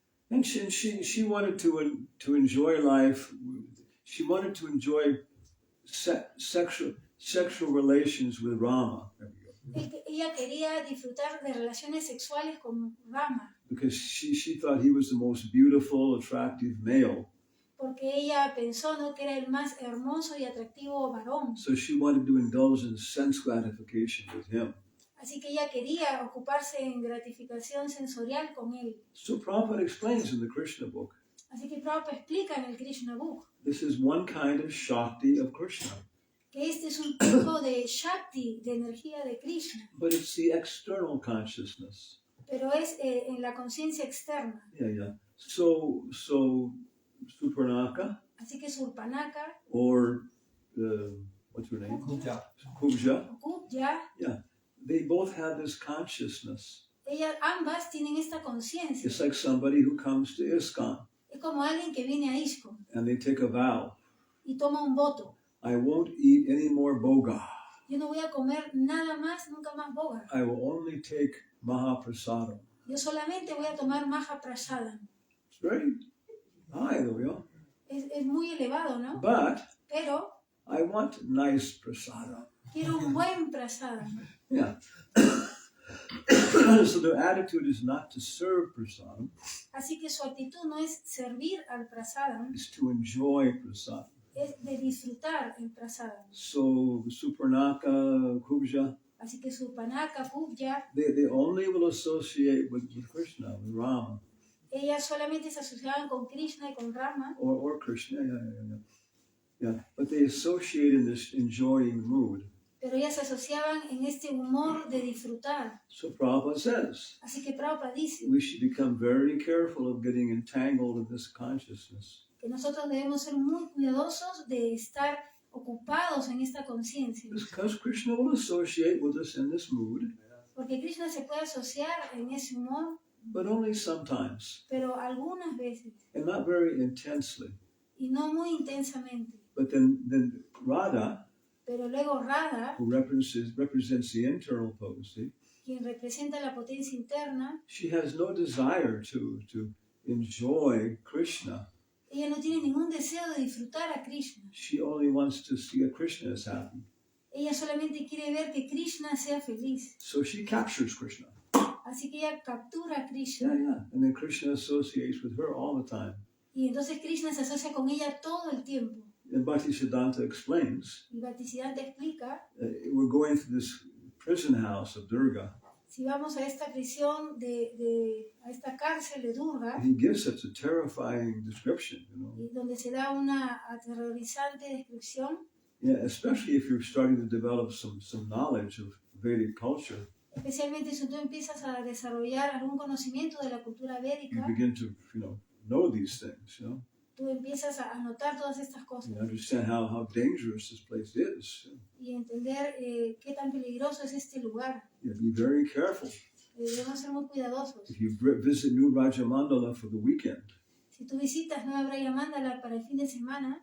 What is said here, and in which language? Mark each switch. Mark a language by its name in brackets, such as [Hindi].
[English] And she wanted to enjoy life. She wanted to enjoy sexual relations with Rama. [Spanish] Ella quería disfrutar de relaciones sexuales con Rama. [English] Because she thought he was the most beautiful, attractive male. [Spanish] Porque ella pensó, ¿no?, que era el más hermoso y atractivo varón. [English] So she wanted to indulge in sense gratification with him. [Spanish] Así que ella quería ocuparse en gratificación sensorial con él. [English] So Prabhupada explains in the Krishna book. [Spanish] Así que Prabhupada explica en el Krishna book. [English] This is one kind of Shakti of Krishna. [Spanish] Que este es un tipo de Shakti, de energía de Krishna. [English] But it's the external consciousness. [Spanish] Pero es en la conciencia externa. [English] Yeah. So Suparnaka. [Spanish] Así que Surpanaka. [English] Or what's her name? Kubja. Yeah. They both have this consciousness. [Spanish] Ambas tienen esta conciencia. [English] It's like somebody who comes to ISKCON. [Spanish] Es como alguien que viene a ISKCON. [English] And they take a vow. [Spanish] Y toma un voto. [English] I won't eat any more boga. [Spanish] Yo no voy a comer nada más, nunca más boga. [English] I will only take Mahaprasadam. [Spanish] Yo solamente voy a tomar Mahaprasadam. [English] It's very high, though, yeah. [Spanish] Es muy elevado, ¿no? Pero [English] I want nice prasadam. [Spanish] Quiero un buen prasadam. [English] Yeah. So their attitude is not to serve prasadam. [Spanish] Así que su actitud no es servir al prasadam. [English] It's to enjoy prasadam. [Spanish] Es de disfrutar el prasadam. [English] So Suparnaka, Kubja. [Spanish] Así que Suparnaka, Kubja. [English] They only will associate with Krishna, with Rama. [Spanish] Ellas solamente se asociaban con Krishna y con Rama. [English] Or Krishna, yeah. But they associate in this enjoying mood. [Spanish] Pero ellas se asociaban en este humor de disfrutar. [English] So Prabhupada says, [Spanish] así que Prabhupada dice, [English] we should become very careful of getting entangled in this consciousness. [Spanish] Que nosotros debemos ser muy cuidadosos de estar ocupados en esta conciencia. [English] Because Krishna will associate with us in this mood. [Spanish] Porque Krishna se puede asociar en ese humor. [English] But only sometimes. [Spanish] Pero algunas veces. [English] And not very intensely. [Spanish] Y no muy intensamente. [English] But then Radha. [Spanish] Pero luego Radha, [English] who represents the internal potency, [Spanish] quien representa la potencia interna, [English] she has no desire to enjoy Krishna. [Spanish] ella no tiene ningún deseo de disfrutar a Krishna. [English] She only wants to see a Krishna as happy. [Spanish] Ella solamente quiere ver que Krishna sea feliz. [English] So she captures Krishna. [Spanish] Así que ella captura a [English] Yeah, [Spanish] Krishna. [English] yeah. And then Krishna associates with her all the time. [Spanish] Y entonces Krishna se asocia con ella todo el tiempo. [English] And Bhaktisiddhanta explains, [Spanish] Y Bhaktisiddhanta explica, [English] we're going through this prison house of Durga. [Spanish] si vamos a esta prisión, a esta cárcel de Durga, [English] He gives such a terrifying description, [Spanish] y donde se da una aterrorizante descripción, [English] Yeah, especially if you're starting to develop some knowledge of Vedic culture. [Spanish] especialmente si tú empiezas a desarrollar algún conocimiento de la cultura [English] You [Spanish] védica, [English] begin to, know these things, [Spanish] tú empiezas a notar todas estas cosas [English] You understand how dangerous this place is. [Spanish] y entender qué tan peligroso es este lugar. [English] Be very careful. [Spanish] Debemos ser muy cuidadosos. [English] If you visit New Vrajamandala for the weekend, [Spanish] Si tú visitas Nueva Vrajamandala para el fin de semana,